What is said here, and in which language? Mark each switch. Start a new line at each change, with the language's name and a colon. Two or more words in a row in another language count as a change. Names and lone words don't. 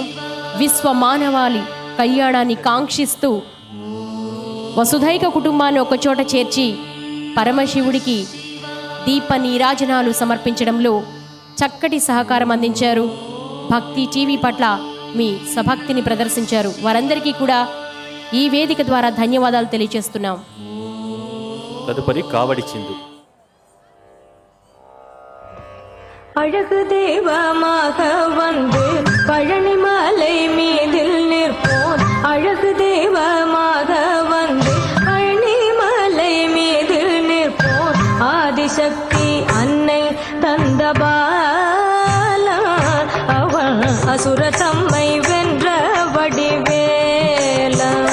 Telugu: విశ్వ మానవాళి కళ్యాణాన్ని కాంక్షిస్తూ వసుధైక కుటుంబాన్ని ఒకచోట చేర్చి పరమశివుడికి దీప నీరాజనాలు సమర్పించడంలో చక్కటి సహకారం అందించారు. భక్తి టీవీ పట్ల మీ సభక్తిని ప్రదర్శించారు. వారందరికీ కూడా ఈ వేదిక ద్వారా ధన్యవాదాలు తెలియజేస్తున్నాం. తదుపరి కావడి చిందు.
Tamil: அழகு தெய்வமாக வந்து பழனிமலை மீதில் நிற்போன். அழகு தெய்வமாக வந்து பழனிமலை மீதில் நிற்போன். ஆதிசக்தி அன்னை தந்த பாலா அவன் அசுர தம்மை வென்ற வடிவேலா.